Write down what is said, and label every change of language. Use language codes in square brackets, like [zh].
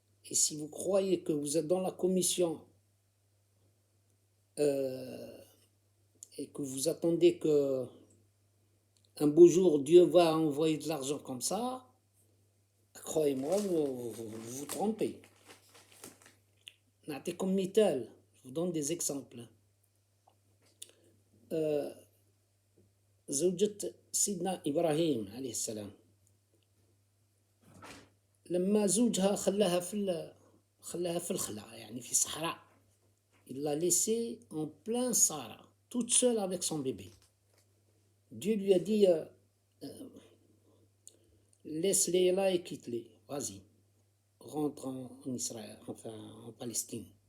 [fr] Et si vous croyez que vous êtes dans la commission et que vous attendez que un beau jour Dieu va envoyer de l'argent comme ça, croyez-moi, vous vous trompez. [ar] نعطيكم مثال, [fr] je vous donne des exemples. [ar] زوجة سيدنا إبراهيم عليه السلام لما زوجها خلاها في الخلا, يعني في صحراء. [fr] Il l'a laissée en plein Sahara, toute seule avec son bébé. Dieu lui a dit laisse-les là et quitte-les, vas-y, rentre en Israël, enfin en Palestine.